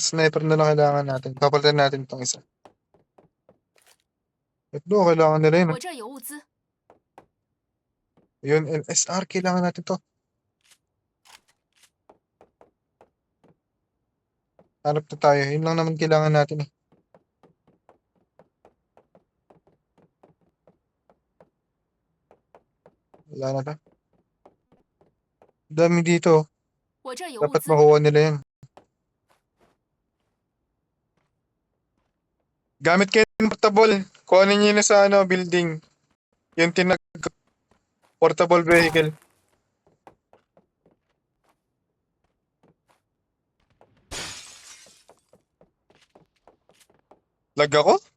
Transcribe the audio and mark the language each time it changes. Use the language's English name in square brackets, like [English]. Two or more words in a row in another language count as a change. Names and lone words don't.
[Filipino] Sniper na lang kailangan natin. Papalitan natin itong isa. Ito, kailangan nila yun. [Chinese] 我这儿有物资， [Filipino] Yun, LSR, kailangan natin to. Hanap na tayo. Yun lang naman kailangan natin eh. Wala na to. Dami dito. [Chinese] 我这儿有物 [Filipino] Dapat [Chinese] 资， [Filipino] makuha nila yan. Gamit kayo ng portable. Kuhanin nyo na sa ano, building. Yung [English] portable vehicle. [Filipino] Lag ako?